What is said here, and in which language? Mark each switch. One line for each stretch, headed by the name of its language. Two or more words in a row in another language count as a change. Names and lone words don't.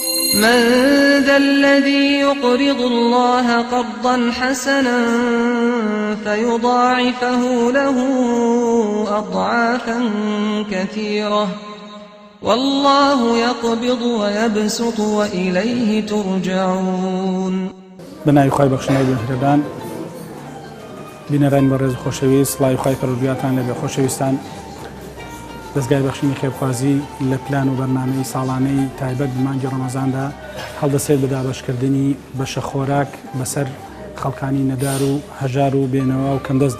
Arabic: من ذا الذي يقرض الله قرضا حسنا فيضاعفه له أضعافا كثيرة والله يقبض ويبسط وإليه ترجعون.
Central Kurdish: بناوی خوای بەخشنای بێنهێران بینەرانی بەڕێز خۆشەویست، سڵاوی خوای پەروەردگارتان لەبێ. خۆشەویستان، دەستگای بەخشینی خێرخوازی لە پلان و بەرنامەی ساڵانەی تایبەت بە مانگی ڕەمەزاندا هەڵدەسێت بە دابەشکردنی بەشە خۆراک بەسەر خەڵکانی نەدار و هەژار و بێنەوە و کەندەستدا.